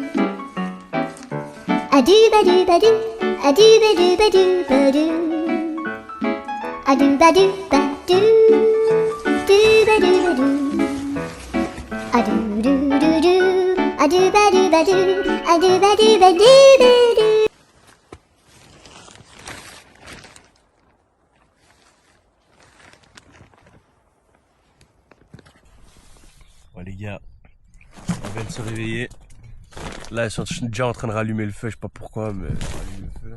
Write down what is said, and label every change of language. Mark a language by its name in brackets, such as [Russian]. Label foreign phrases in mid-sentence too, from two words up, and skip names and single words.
[French] a do ba do ba do a do ba do ba do ba do a do ba do ba do ba do ba do a do do do do a do ba do ba do a do ba do ba do ba do. Bon les gars, on vient de se réveiller. Là, ils sont déjà en train de rallumer le feu, je sais pas pourquoi, mais on rallume le feu.